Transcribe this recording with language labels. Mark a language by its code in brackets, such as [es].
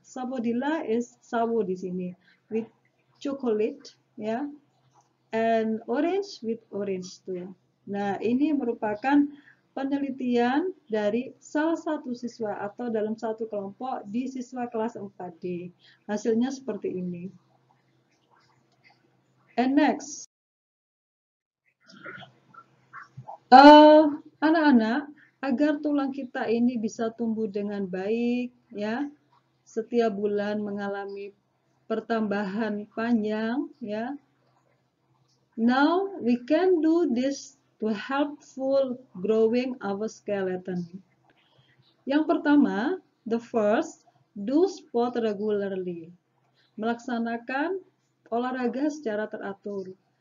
[en] Sapodilla is sawo [id] di sini [en] with chocolate, ya, and orange with orange too. [id] Nah, ini merupakan penelitian dari salah satu siswa atau dalam satu kelompok di siswa kelas 4D. Hasilnya seperti ini. And next, anak-anak, agar tulang kita ini bisa tumbuh dengan baik, ya, setiap bulan mengalami pertambahan panjang, ya. [en] Now we can do this to helpful growing our skeleton. [id] Yang pertama, [en] the first, do sport regularly. [id] Melaksanakan olahraga secara teratur.